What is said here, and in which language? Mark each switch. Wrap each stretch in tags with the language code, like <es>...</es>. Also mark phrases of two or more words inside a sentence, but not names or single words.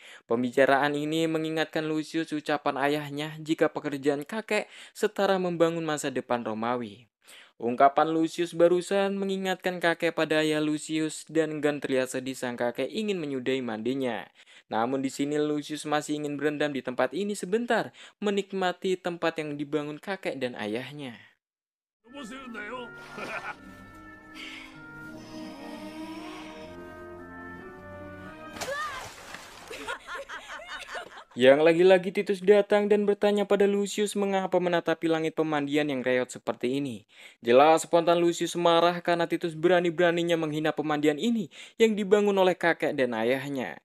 <id>Pembicaraan ini mengingatkan Lucius ucapan ayahnya jika pekerjaan kakek setara membangun masa depan Romawi. Ungkapan Lucius barusan mengingatkan kakek pada ayah Lucius dan enggan terlihat sedih sang kakek ingin menyudahi mandinya. Namun di sini Lucius masih ingin berendam di tempat ini sebentar, menikmati tempat yang dibangun kakek dan ayahnya.</id> <ja>飛ばせるんだよ。</ja> <id>Yang lagi-lagi Titus datang dan bertanya pada Lucius mengapa menatapi langit pemandian yang reot seperti ini. Jelas spontan Lucius marah karena Titus berani-beraninya menghina pemandian ini yang dibangun oleh kakek dan ayahnya.</id>